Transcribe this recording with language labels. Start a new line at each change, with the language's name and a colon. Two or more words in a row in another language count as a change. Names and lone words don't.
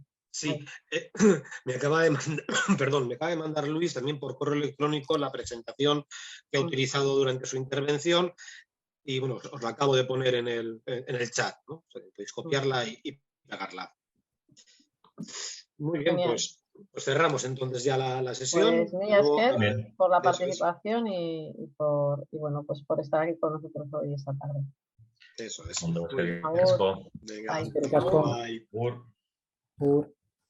Spanish: Sí, me acaba de mandar Luis también por correo electrónico la presentación que ha utilizado durante su intervención y bueno, os la acabo de poner en el chat, ¿no? O sea, podéis copiarla y pegarla. Muy bien, pues cerramos entonces ya la sesión. Pues mira, Esker, por la participación y bueno, pues por estar aquí con nosotros hoy esta tarde. Eso es.
Basque: Ondo, Agur. eskerrik asko. Venga, Bai. Eskerrik asko. bye. Agur. Agur.